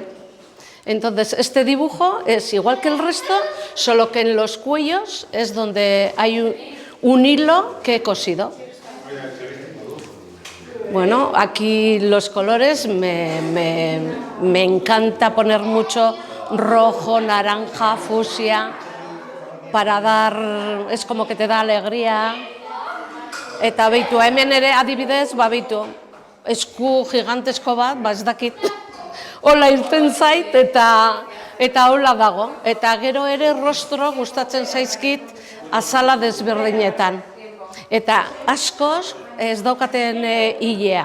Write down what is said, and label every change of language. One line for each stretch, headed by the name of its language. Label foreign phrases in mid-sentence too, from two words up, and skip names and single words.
Spanish: Entonces, este dibujo es igual que el resto, solo que en los cuellos es donde hay un hilo que he cosido. Bueno, aquí los colores me encanta poner mucho rojo, naranja, fucsia, para dar, es como que te da alegría.
Basque: Eta beitu, hemen ere adibidez, beitu, esku gigantesko bat, ez dakit, hola irten zait eta hola dago. Eta gero ere rostro gustatzen zaizkit azala desberdinetan. Eta askoz ez daukaten hilea.